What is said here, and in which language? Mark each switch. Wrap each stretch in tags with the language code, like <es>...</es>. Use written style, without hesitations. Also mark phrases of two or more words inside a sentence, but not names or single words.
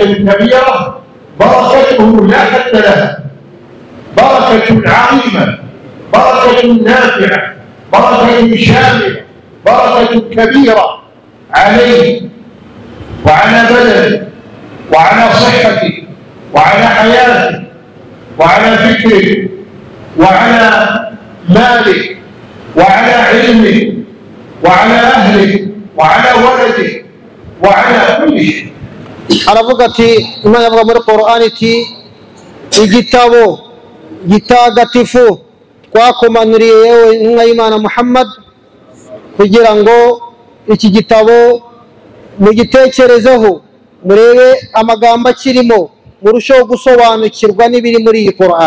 <ar>كبيرة، بركته لا حد لها، بركة عظيمة، بركة نافعة، بركة شاملة، بركة كبيرة عليه وعلى بدنه وعلى صحته وعلى حياته وعلى فكره وعلى ماله وعلى علمه وعلى أهله وعلى ولده وعلى كل شيء.</ar> <rw>aravuga ati Imana avuga muri Qur'ani iti igitabo gitagatifu twakumanuriye yewe intumwa y'Imana Muhammad kugira ngo iki gitabo mugitekerezeho murebe amagambo akirimo murusheho gusobanukirwa n'ibiri muri iyi Qur'an.</rw>